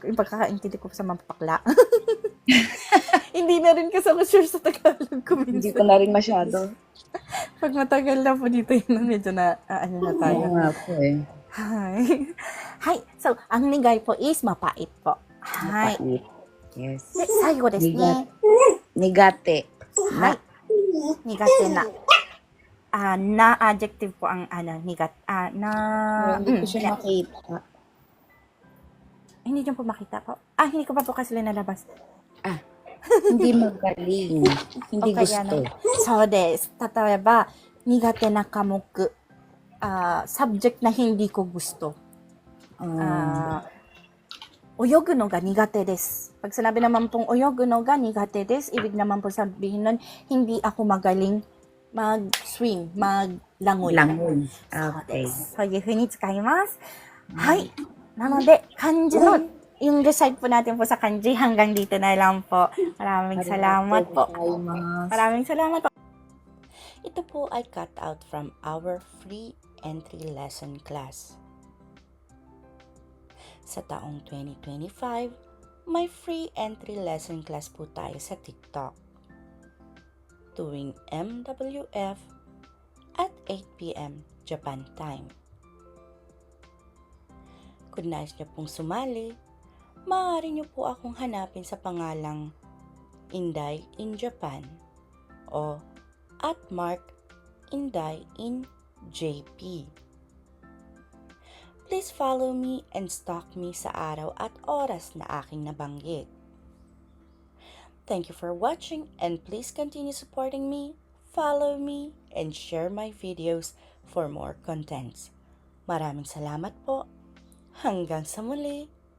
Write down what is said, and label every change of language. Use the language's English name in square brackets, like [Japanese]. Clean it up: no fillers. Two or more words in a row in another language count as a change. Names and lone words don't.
[Filipino] Yung pagkakaintindi ko sa mapakla. Hindi na rin kasi ako sure sa Tagalog ko hindi minsan. ko na rin masyado Pag matagal na po dito yun, medyo na na tayo. oo nga po eh Hi. Hi. So, ang nigay po is mapait po. Hi. mapait yes [Japanese] 最後ですね. [Filipino] nigate Hi. Nigate na. na adjective po ang nigat, Hindi ko siya makita. hindi niyo po makita po. Hindi ko pa po kasi nalabas. Hindi magaling. Hindi gusto. [Japanese] そうです。例えば、苦手な科目、 [Filipino] subject na hindi ko gusto. [Japanese] 泳ぐのが苦手です. [Filipino] Pag sinabi naman pong [Japanese] 泳ぐのが苦手です, [Filipino] ibig naman po sabihin nun, hindi ako magaling mag-swim, maglangoy. Langoy. Okay. Okay. [Japanese] そういう風に使います。はい。なので、漢字の、 [Filipino] yung recite po natin po sa kanji, hanggang dito na lang po. Maraming salamat po. Maraming salamat po. Ito po ay [English] cut out from our free entry lesson class. [Filipino] Sa taong 2025, may [English] free entry lesson class [Filipino] po tayo sa TikTok. Tuwing MWF at 8 p.m. Japan time. Kung nais niyo pong sumali, maaari niyo po akong hanapin sa pangalang Inday in Japan o at Mark Inday in JP. [English] Please follow me and stalk me [Filipino] sa araw at oras na aking nabanggit. [English] Thank you for watching and please continue supporting me, follow me, and share my videos for more contents. [Filipino] Maraming salamat po. Hanggang sa muli.